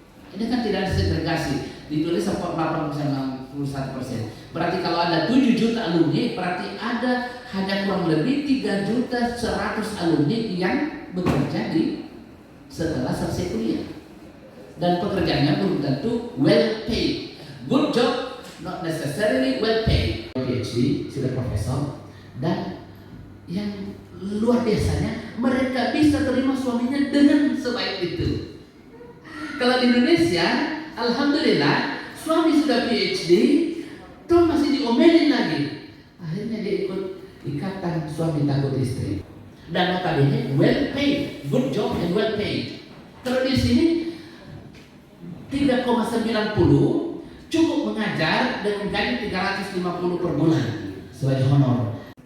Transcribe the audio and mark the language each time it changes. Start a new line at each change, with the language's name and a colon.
Indonesian: Ini kan tidak ada segregasi, ditulis 48,61%. Berarti kalau ada 7 juta alumni, berarti ada hanya kurang lebih 3.100.000 alumni yang bekerja setelah selesai kuliah. Dan pekerjaannya belum tentu well paid.
English: Good job, not necessarily well paid.
Indonesian: PhD, sudah profesor, dan yang luar biasanya mereka bisa terima suaminya dengan sebaik itu. Kalau di Indonesia, alhamdulillah, suami sudah PhD, toh masih diomelin lagi. Akhirnya dia ikut ikatan suami takut istri. Dan notabene well paid,
English: good job and well paid.
Indonesian: Kalau di sini 3,90 cukup mengajar dengan gaji 350 per bulan sebagai honor.